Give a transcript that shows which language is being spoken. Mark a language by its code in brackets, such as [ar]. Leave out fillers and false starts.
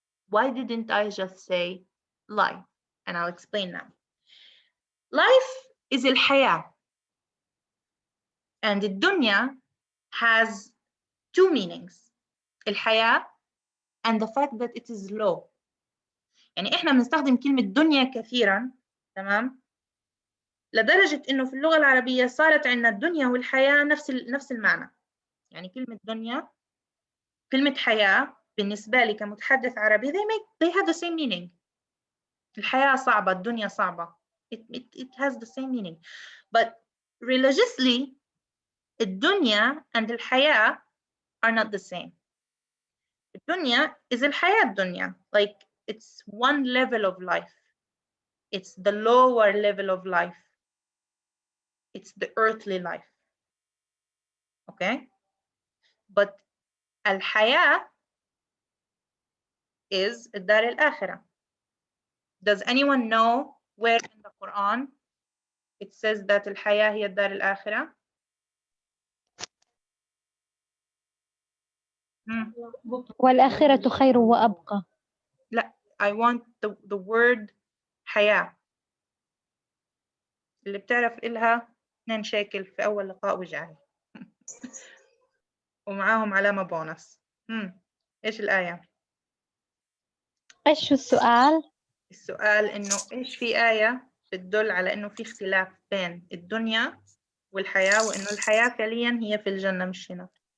[en] Why didn't I just say life? And I'll explain now. Life is al-haya. And ad-dunya has two meanings. Al-haya and the fact that it is low. [ar] يعني احنا بنستخدم كلمة دنيا كثيرا، تمام؟ لدرجة انه في اللغة العربية صارت عندنا الدنيا والحياة نفس المعنى. يعني كلمة دنيا، كلمة حياة بالنسبة لي كمتحدث عربي they have the same meaning. الحياة صعبة، الدنيا صعبة. [en] It has the same meaning. But religiously, الدنيا and الحياة are not the same. [ar] الدنيا is الحياة الدنيا. [en] Like it's one level of life. It's the lower level of life. It's the earthly life. Okay? [ar] But الحياة is الدار الآخرة. [en] Does anyone know where in the Quran it says that الحياة هي الدار الآخرة? [ar] والآخرة خير وأبقى. [en] لا, I want the word حياة. [ar] اللي بتعرف إلها 2 شيكل في أول لقاء وجعي. ومعاهم علامة بونص. إيش الآية؟ إيش السؤال؟ السؤال إنه إيش في آية بتدل على إنه في اختلاف بين الدنيا والحياة، وإنه الحياة فعليا هي في الجنة مش هنا.